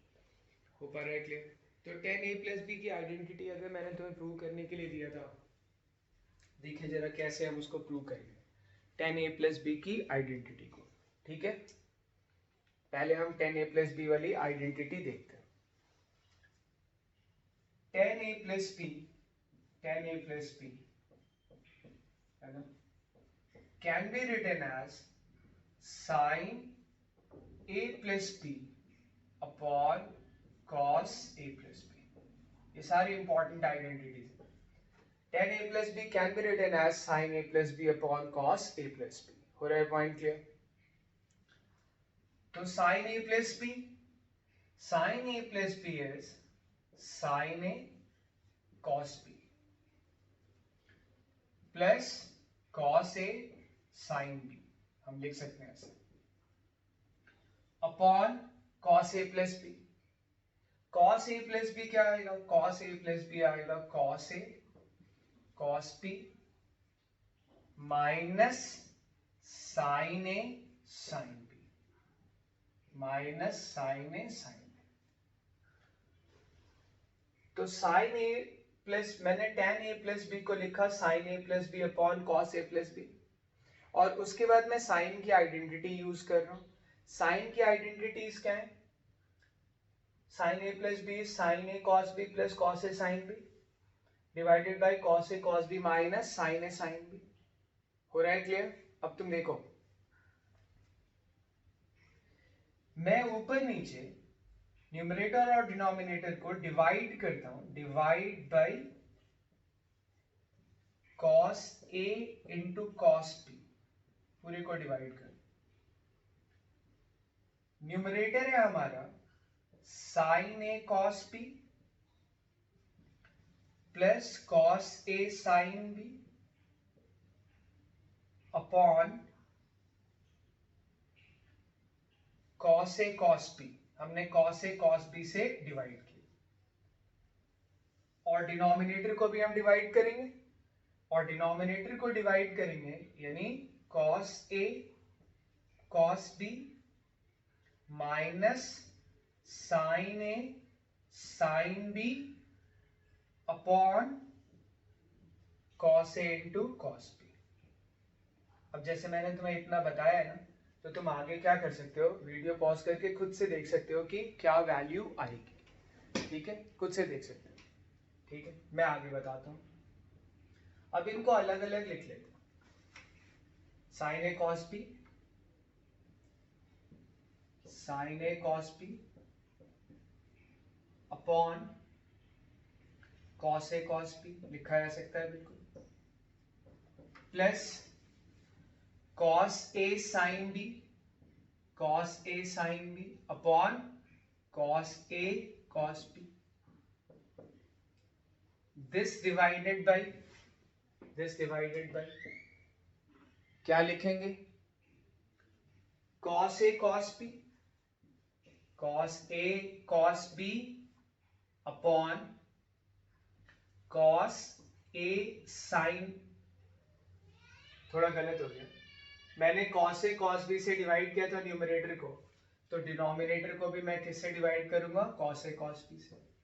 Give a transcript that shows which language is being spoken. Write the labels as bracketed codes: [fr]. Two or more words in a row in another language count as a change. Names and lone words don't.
[hi] हो पा रहा है क्लियर? तो [en] tan a plus b [hi] की आइडेंटिटी अगर मैंने तुम्हें प्रूव करने के लिए दिया था, देखिए जरा कैसे हम उसको प्रूव करेंगे [en] tan a plus b [hi] की आइडेंटिटी को. ठीक है, पहले हम [en] tan a plus b [hi] वाली आइडेंटिटी देखते हैं. [en] tan a plus b [hi] है ना, [en] can be written as sin a plus b upon cos a plus b. [hi] ये सारी [en] important identities. tan a plus b can be written as sin a plus b upon cos a plus b. [hi] हो रहा है [en] point clear? तो sin a plus b is sin a cos b plus cos a sin b. [hi] हम लिख सकते हैं ऐसे [en] upon cos a plus b. cos a plus b [hi] क्या आएगा? [en] cos a plus b आएगा cos a cos b minus sin a sin b minus sin a sin b. [hi] तो [en] sin a plus [hi] मैंने [en] tan a plus b [hi] को लिखा [en] sin a plus b upon cos a plus b [hi] और उसके बाद मैं sin की आइडेंटिटी यूज कर रहा हूं. sin की आइडेंटिटीज क्या है? [en] sin a plus b sin a cos b plus cos a sin b divided by cos a cos b minus sin a sin b. [hi] हो रहा है क्लियर? अब तुम देखो, मैं ऊपर नीचे न्यूमरेटर और डिनोमिनेटर को डिवाइड करता हूं. [en] divide by cos a into cos b, [hi] पूरे को डिवाइड कर. [en] न्यूमरेटर [hi] है हमारा [en] sin a cos b plus cos a sin b upon cos a cos b. [hi] हमने [en] cos a cos b [hi] से डिवाइड किया और डिनोमिनेटर को भी हम डिवाइड करेंगे यानी [en] cos a cos b minus sin a sin b upon cos a into cos b. [hi] अब जैसे मैंने तुम्हें इतना बताया है ना, तो तुम आगे क्या कर सकते हो, [en] video pause [hi] करके खुद से देख सकते हो कि क्या वैल्यू आएगी. ठीक है, खुद से देख सकते हो. ठीक है, मैं आगे बताता हूं. अब इनको अलग अलग लिख लेते हैं. [en] sin a cos b अपॉन cos a cos b [hi] लिखा जा सकता है बिल्कुल, [en] प्लस cos a sin b अपॉन cos a cos b. this divided by [hi] क्या लिखेंगे? [en] cos a cos b upon cos a sine, [hi] थोड़ा गलत हो गया, मैंने [en] cos a cos b [hi] से डिवाइड किया था न्यूमरेटर को, तो डिनोमिनेटर को भी मैं किससे डिवाइड करूंगा, [en] cos a cos b [hi] से।